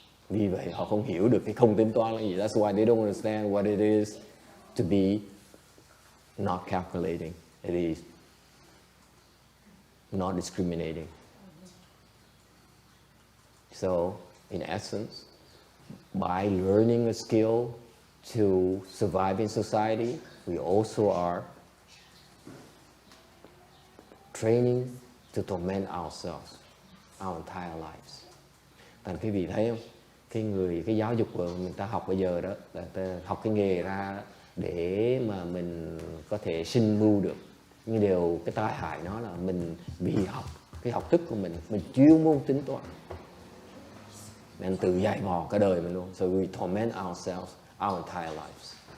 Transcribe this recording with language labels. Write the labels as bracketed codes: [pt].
[vi] Vì vậy họ không hiểu được cái không tính toán là gì. [en] That's why they don't understand what it is to be not calculating. It is not discriminating. So, in essence, by learning a skill to survive in society, we also are training to torment ourselves, our entire lives. [vi] Thành quý vị thấy không? Cái giáo dục của mình ta học bây giờ đó là ta học cái nghề ra để mà mình có thể sinh mưu được. Nhưng cái tai hại nó là mình vì học cái học thức của mình chuyên môn tính toán nên tự dày vò cả đời mình luôn. [en] So we torment ourselves our entire lives.